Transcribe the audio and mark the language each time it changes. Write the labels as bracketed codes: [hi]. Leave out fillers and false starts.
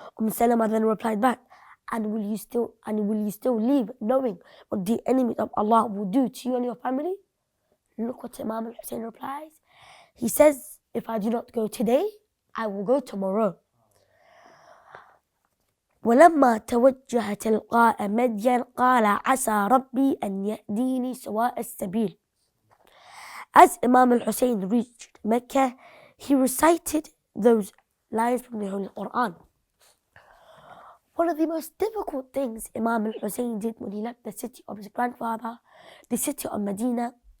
[en] Salama then replied back, and will you still leave knowing what the enemies of Allah will do to you and your family? Look what Imam Hussein replies. He says, if I do not go today, I will go tomorrow. [ar] ولما توجه تلقاء مدين قال عسى ربي أن يهديني سواء السبيل. [en] As Imam al-Hussein reached Mecca, he recited those lines from the Holy Quran. One of the most difficult things Imam al-Hussein did when he left the city of his grandfather, the city of Medina.